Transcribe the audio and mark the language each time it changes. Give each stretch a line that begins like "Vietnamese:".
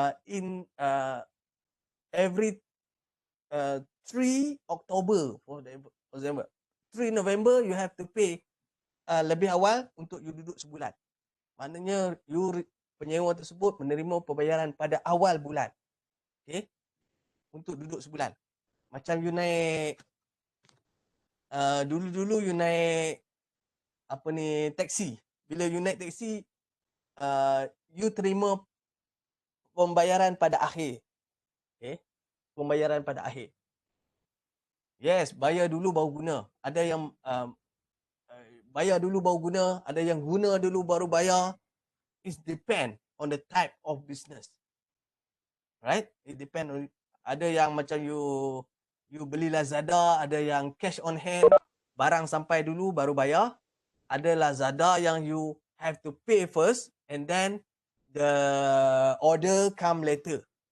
English: In every 3 October, for example. 3 November you have to pay
Malay: lebih awal untuk you duduk sebulan. Maknanya you penyewa tersebut menerima pembayaran pada awal bulan. Okay. Untuk duduk sebulan. Macam you naik dulu-dulu you naik apa ni, taksi. Bila you naik taksi, you terima pembayaran pada akhir. Okay. Pembayaran pada akhir. Yes, bayar dulu baru guna. Ada yang bayar dulu baru guna, ada yang guna dulu baru bayar.
English: It depend on the type of business. Right? It depend on,
Malay: ada yang macam you beli Lazada, ada yang
English: cash on hand,
Malay: barang sampai dulu baru bayar. Ada Lazada yang
English: you have to pay first and then the order come later.